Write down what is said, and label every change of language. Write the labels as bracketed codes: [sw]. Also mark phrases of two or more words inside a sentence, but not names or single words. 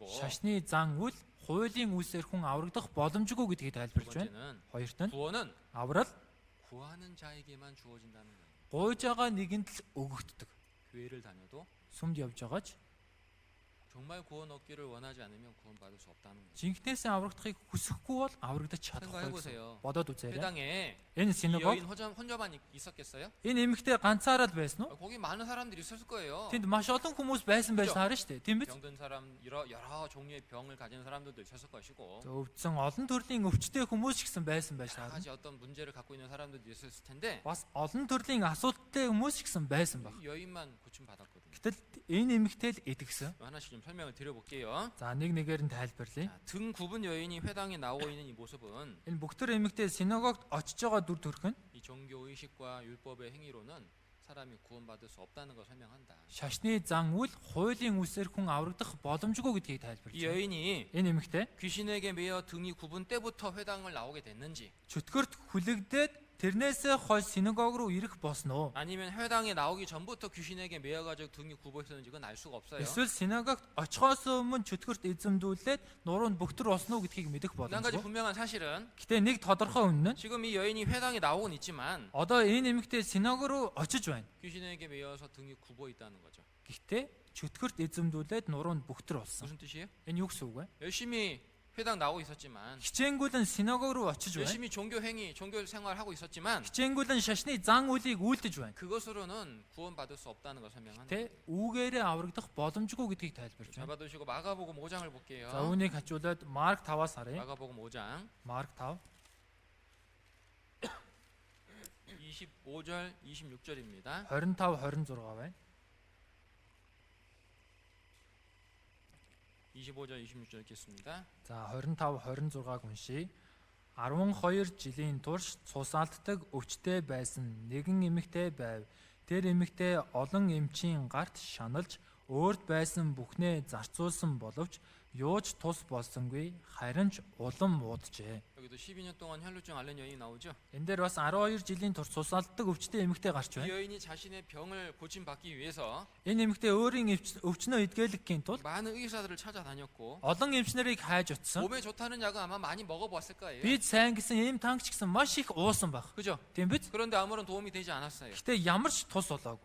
[mn] шашны зан үйл хуулийн үсээр хүн аврагдах боломжгүй гэдгийг [ko] 두 [mn] тайлбарлаж байна. [ko] 번째는 [mn] Хоёрт нь [ko] 구원은 [mn] аврал [ko] 구하는 자에게만 주어진다는 거예요. [mn] гуйж байгаа нэгэнд л өгөгддөг. [ko] 교회를 다녀도 [mn] Сүмд явж байгаач [ko] 정말 구원 얻기를 원하지 않으면 구원받을 수 없다는 거예요. [mn] жинхнээсээ аврагдахыг хүсэхгүй бол аврагдаж чадахгүй [ko] 생각해 [mn] гэсэн. [ko] 보세요. [mn] Бодоод үзээрэй. [ko] 회당에 [mn] Энэ [ko] 이 [mn] синагог [ko] 여인 혼자만 있었겠어요? [mn] энэ эмэгтэй ганцаараа л байсан уу? [ko] 거기 많은 사람들이 있었을 거예요. [mn] Тэнд маш олон хүмүүс байсан байж таарна шүү дээ. Тийм биз? [ko] 병든 사람, 여러 종류의 병을 가진 사람들도 있었을 것이고, [mn] Өвдсөн олон төрлийн өвчтэй хүмүүс ч гэсэн байсан байж [ko] 여러 [mn] таарна. [ko] 가지 어떤 문제를 갖고 있는 사람들도 있었을 텐데 [mn] Бас олон төрлийн асуудалтай хүмүүс ч гэсэн байсан баг. [ko] 이 여인만 고침 받았거든요. [mn] Гэтэл энэ эмэгтэй л идэгсэн. [ko] 하나씩 좀 설명을 드려볼게요. [mn] За нэг нэгээр нь тайлбарлая. [ko] 자, 등 굽은 여인이 회당에 나오고 있는 이 모습은 [mn] Энэ бүгдэр эмэгтэй синагогт очиж байгаа дүр төрх нь [ko] 이 종교 의식과 율법의 행위로는 사람이 구원받을 수 없다는 걸 설명한다. [mn] шашны зан үйл хуулийн үсээр хүн аврагдах боломжгүй гэдгийг [ko] 이 [mn] тайлбарлаж байна. [ko] 여인이 [mn] Энэ эмэгтэй [ko] 귀신에게 매여 등이 굽은 때부터 회당을 나오게 됐는지, [mn] чөтгөрт хүлэгдээд тэрнээсээ хойш синагог руу ирэх босноо. [ko] 아니면 회당에 나오기 전부터 귀신에게 매여가지고 등이 굽어 있었는지 그건 알 수가 없어요. [mn] Эсвэл синагогт очихоос өмнө чөтгөрт эзэмдүүлээд нуруунд бүгтэр босноо гэдгийг мэдэх [ko] 한 가지 [mn] боломжгүй. [ko] 분명한 사실은 [mn] Гэтэ нэг тодорхой үнэн нь [ko] 지금 이 여인이 회당에 나오곤 있지만 [mn] одоо энэ эмэгтэй синагог руу очиж байна. [ko] 귀신에게 매여서 등이 굽어 있다는 거죠. [mn] Гэхдээ чөтгөрт эзэмдүүлээд нуруунд бүгтэр болсон. [ko] 무슨 뜻이에요? [mn] Энэ юу гэсэн үг вэ? [ko] 열심히 회당 나오고 있었지만, [mn] Хичээнгүйлэн синагог руу очиж байна. [ko] 열심히 종교 행위, 종교 생활하고 있었지만 [mn] Хичээнгүйлэн шашны зан үйлийг үйлдэж байна. [ko] 그것으로는 구원받을 수 없다는 걸 설명하는 [mn] Тэ [ko] 거예요. [mn] үүгээрээ аврагдах боломжгүй гэдгийг тайлбарж байна. [ko] 잡아두시고 마가복음 5장을 볼게요. [mn] За үүнийг хажуулаад Марк 5-аас харъя. [ko] 마가복음 5장 [mn] Марк 5 [ko] 25절 26절입니다. [mn] 25 26 байна. [ko] 25절 26절 읽겠습니다. [mn] За 25 26-г уншийе. 12 жилийн турш цусаалтдаг өвчтэй байсан нэгэн эмэгтэй байв. Тэр эмэгтэй олон эмчийн гарт шаналж өөрт байсан бүхнээ зарцуулсан боловч юуч тус болсонгүй харин ч улам ууджээ. [ko] 여기도 12년 동안 혈루증 앓는 여인이 나오죠. [mn] Энэ дээр бас 12 жилийн турш цусаалтдаг өвчтэй эмэгтэй гарч [ko] 이 [mn] байна. [ko] 여인이 자신의 병을 고침받기 위해서 [mn] Энэ эмэгтэй өөрийн өвчнөө эдгэлэхийн тулд [ko] 많은 의사들을 찾아다녔고, [mn] олон эмчнэрийг хайж утсан. [ko] 몸에 좋다는 약은 아마 많이 먹어봤을 거예요. [mn] Бид сайн гэсэн эм тангч гэсэн маш их уусан баг. [ko] 그죠? [mn] Тийм биз? [ko] 그런데 아무런 도움이 되지 않았어요. [mn] Гэтэ ямар ч тус болоогүй.